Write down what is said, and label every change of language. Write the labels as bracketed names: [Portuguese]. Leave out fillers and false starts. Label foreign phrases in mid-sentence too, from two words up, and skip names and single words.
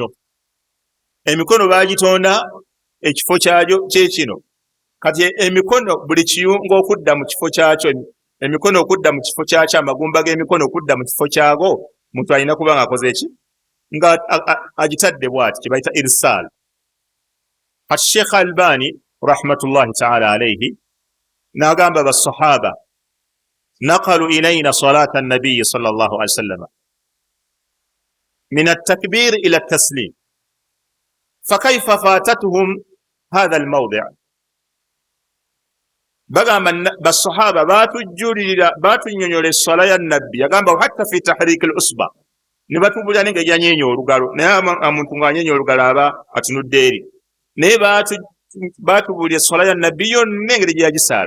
[Ganda] Emikono baagitonda ekifo kyagyo kye kino. Kati emikono buli kiyungu okudda mu kifo kyakyo, emikono okudda mu kifo kyakyo, amagumba g'emikono okudda mu kifo kyago, omuntu alina kuba nga akoze ki? Nga agitadde bw'ati, kye bayita irsaal. [Arabic] Kati Sheikh Albani رحمة الله تعالى عليه [Ganda] n'agamba basahaba [Arabic] نقلوا إلينا صلاة النبي صلى الله عليه وسلم من التكبير إلى التسليم فكيف فاتهم هذا الموضع'. [Ganda] Bagamba basahaba batujulira batunyonyola essala ya nabbi, yagamba [Arabic] حتى في تحريك الإصبع, [Ganda] ne batubulira n'engeri yanyeenya olugalo, naye omuntu ng'anyeenya olugalo aba atunudde eri. Naye batubulira essala ya nabbi yonna engeri gye yagisaala.